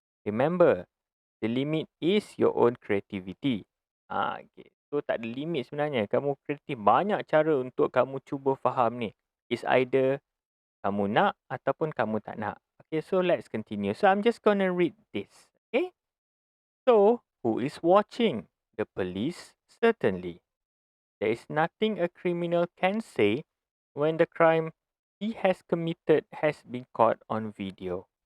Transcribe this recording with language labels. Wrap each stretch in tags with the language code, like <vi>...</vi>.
<en>Remember, the limit is your own creativity.</en> <ms>Okay. So tak ada limit sebenarnya. Kamu kreatif. Banyak cara untuk kamu cuba faham ni.</ms> <en>It's either</en> <ms>kamu nak ataupun kamu tak nak.</ms> <en>Okay, so let's continue. So I'm just gonna read this. Okay. So, who is watching? The police? Certainly. There is nothing a criminal can say when the crime he has committed has been caught on video.</en>